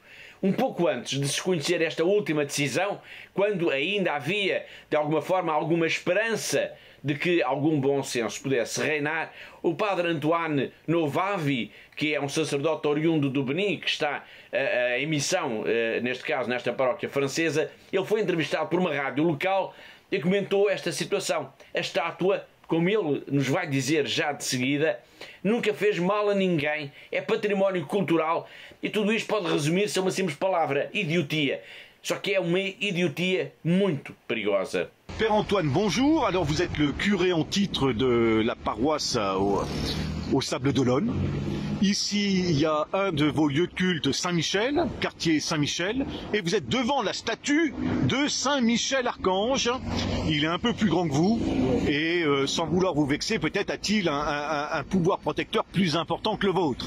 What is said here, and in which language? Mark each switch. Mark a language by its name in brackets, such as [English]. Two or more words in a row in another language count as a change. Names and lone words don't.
[Portuguese] Um pouco antes de se conhecer esta última decisão, quando ainda havia, de alguma forma, alguma esperança de que algum bom senso pudesse reinar, o padre Antoine Novavi, que é um sacerdote oriundo do Benin, que está em missão, neste caso, nesta paróquia francesa, ele foi entrevistado por uma rádio local e comentou esta situação. A estátua, como ele nos vai dizer já de seguida, nunca fez mal a ninguém, é património cultural e tudo isto pode resumir-se a uma simples palavra: idiotia. Só que é uma idiotia muito perigosa. [French] Père Antoine, bonjour. Alors vous êtes le curé en titre de la paroisse au Sable d'Olonne. Ici, il y a un de vos lieux de culte, Saint-Michel, quartier Saint-Michel, et vous êtes devant la statue de Saint-Michel-Archange. Il est un peu plus grand que vous, et sans vouloir vous vexer, peut-être a-t-il un pouvoir protecteur plus important que le vôtre.